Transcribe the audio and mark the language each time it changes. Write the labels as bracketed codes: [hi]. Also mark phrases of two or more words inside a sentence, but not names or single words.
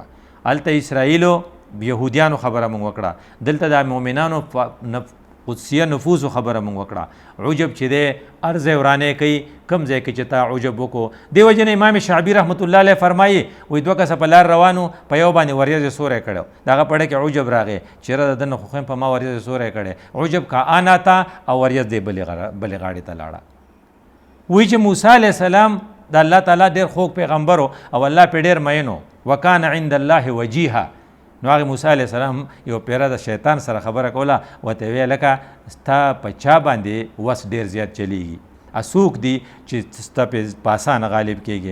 [ps] هلته اسرائیلو یهودیانو خبره مونږ وکړه، دلته د مؤمنانو قدسیه نفوسو خبره مونږ وکړه. عجب چې دی هر ځای ورانې کوي، کم ځای کې چې تا عجب وکړو. دې وجې نه امام شعبي [ar] رحمت الله علیه [ps] فرمایي وایي دوه کسه په لار روانو، په یو باندې وریځې سوری کړی، د هغه په ډه کې عجب راغی چېرې د ده نه خو خو په ما وریځې سوری کړی. عجب کا آنا تا او وریځ دې بلې غاړې ته لاړه. وایي چې موسی [ar] علیه السلام [ps] د الله تعالی ډېر خوږ پیغمبر او الله پې ډېر مین و، [ar] وکان عند الله وجیها. [ps] نو هغه موسی [ar] علیه السلام [ps] یو پیره د شیطان سره خبره کوله، ورته ویې لکه ستا په چا باندې وس ډېر زیات چلیږي، څوک دي چې ستا پې په اسانه غالب کېږي.